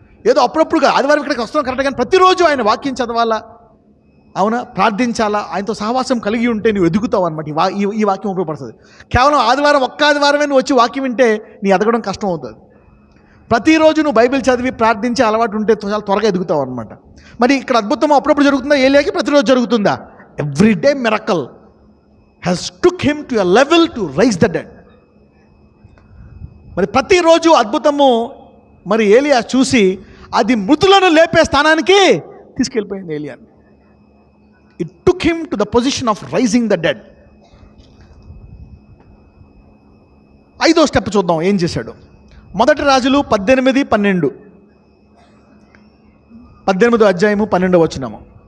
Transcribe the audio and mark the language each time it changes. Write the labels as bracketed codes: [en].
[te] ఏదో అప్పుడప్పుడుగా ఆదివారం ఇక్కడికి వస్తున్నాం కరెక్ట్, కానీ ప్రతిరోజు ఆయన వాక్యం చదవాలా, అవునా, ప్రార్థించాలా, ఆయనతో సహవాసం కలిగి ఉంటే నువ్వు ఎదుగుతావు అనమాట. ఈ వాక్యం ఉపయోగపడుతుంది. కేవలం ఒక్క ఆదివారమే నువ్వు వచ్చి వాక్యం వింటే నీ ఎదగడం కష్టం అవుతుంది. ప్రతిరోజు నువ్వు బైబిల్ చదివి ప్రార్థించే అలవాటు ఉంటే చాలా త్వరగా ఎదుగుతావు అనమాట. మరి ఇక్కడ అద్భుతం అప్పుడప్పుడు జరుగుతుందా? ఏలియాకి ప్రతిరోజు జరుగుతుందా? [en] Every day miracle has took him to a level to raise the dead. [te] మరి ప్రతిరోజు అద్భుతము మరి ఏలియా చూసి అది మృతులను లేపే స్థానానికి తీసుకెళ్ళిపోయింది ఏలియాని. [en] It took him to the position of raising the dead. [te] 5వ స్టెప్ చూద్దాం ఏం చేశాడు. 1 రాజులు 18-12, 18వ అధ్యాయము 12వ వచనము.